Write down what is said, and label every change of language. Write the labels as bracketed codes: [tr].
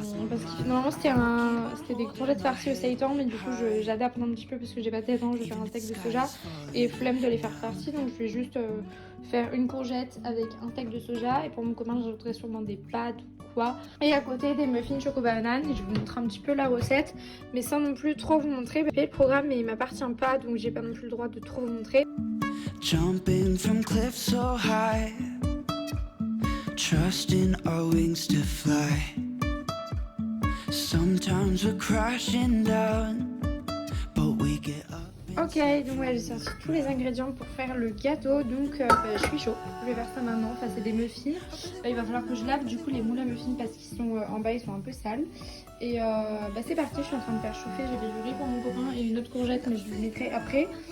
[fr] Parce que normalement c'était des courgettes farcies au seitan, mais du coup j'adapte un petit peu parce que j'ai pas de temps, je vais faire un steak de soja et flemme de les faire farcis, donc je vais juste faire une courgette avec un steak de soja, et pour mon copain j'ajouterai sûrement des pâtes ou quoi, et à côté des muffins choco banane. Et je vais vous montrer un petit peu la recette, mais sans non plus trop vous montrer. Le programme mais il m'appartient pas, donc j'ai pas non plus le droit de trop vous montrer. [en] Jumping from cliffs so high, trusting our wings to fly. Sometimes we're crashing down, but we get up. [fr] Ok, donc ouais, j'ai sorti tous les ingrédients pour faire le gâteau, donc je suis chaud. Je vais faire ça maintenant. Enfin, c'est des muffins. Il va falloir que je lave du coup les moules à muffins parce qu'ils sont en bas, ils sont un peu sales. Et c'est parti, je suis en train de faire chauffer. J'ai du riz pour mon copain et une autre courgette, mais je le mettrai après.